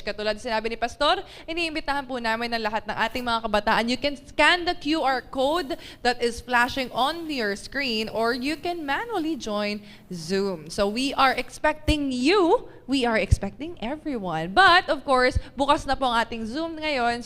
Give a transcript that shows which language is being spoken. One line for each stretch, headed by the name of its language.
Filipino: Katulad sinabi ni Pastor, iniimbitahan po namin ang lahat ng ating mga kabataan.
English: You can scan the QR code that is flashing on your screen or you can manually join Zoom. So we are expecting you. We are expecting everyone. But of course,
Filipino: bukas na po ang ating Zoom ngayon.